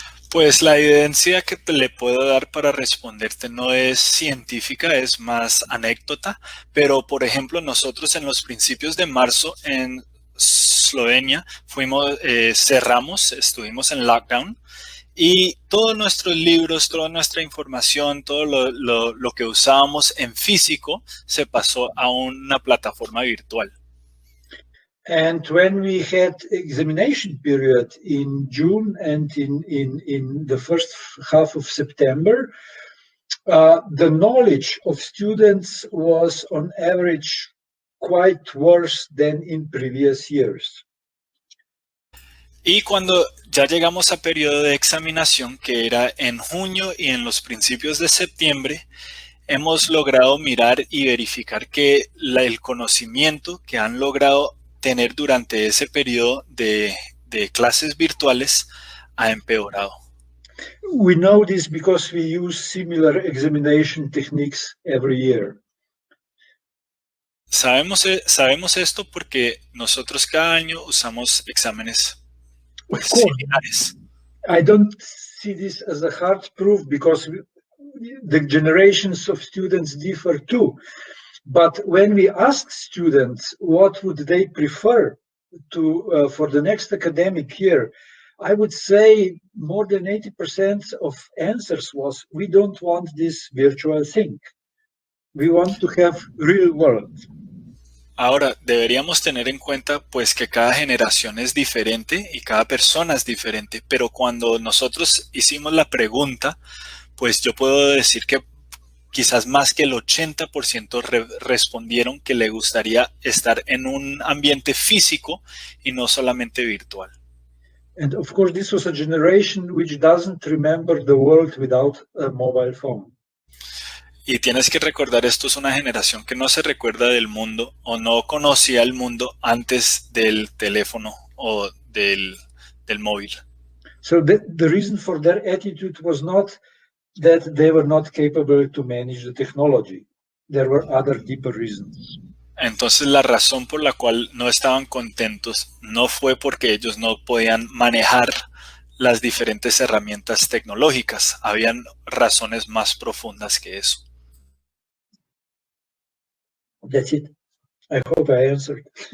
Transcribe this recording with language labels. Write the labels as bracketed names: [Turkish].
[Spanish] Pues la evidencia que te le puedo dar para responderte no es científica, es más anécdota, pero por ejemplo nosotros en los principios de marzo en Eslovenia cerramos, estuvimos en lockdown, y todos nuestros libros, toda nuestra información, todo lo que usábamos en físico se pasó a una plataforma virtual. [English] And when we had examination period in June and in the first half of September, the knowledge of students was on average quite worse than in previous years. [Spanish] Y cuando ya llegamos a periodo de examinación, que era en junio y en los principios de septiembre, hemos logrado mirar y verificar que el conocimiento que han logrado tener durante ese periodo de clases virtuales ha empeorado. [English] We know this because we use similar examination techniques every year. [Spanish] Sabemos esto porque nosotros cada año usamos exámenes [English] Of course, [Spanish] similares. [English] I don't see this as a hard proof because the generations of students differ too. But when we ask students what would they prefer to for the next academic year, I would say more than 80% of answers was, we don't want this virtual thing. We want to have real world. [Spanish] Ahora, deberíamos tener en cuenta pues que cada generación es diferente y cada persona es diferente, pero cuando nosotros hicimos la pregunta, pues yo puedo decir que quizás más que el 80% respondieron que le gustaría estar en un ambiente físico y no solamente virtual. [English] And of course, this was a generation which doesn't remember the world without a mobile phone. [Spanish] Y tienes que recordar, esto es una generación que no se recuerda del mundo o no conocía el mundo antes del teléfono o del móvil. [English] So the reason for their attitude was not that they were not capable to manage the technology. There were other deeper reasons. [Spanish] Entonces la razón por la cual no estaban contentos no fue porque ellos no podían manejar las diferentes herramientas tecnológicas. Habían razones más profundas que eso. [English] That's it. I hope I answered.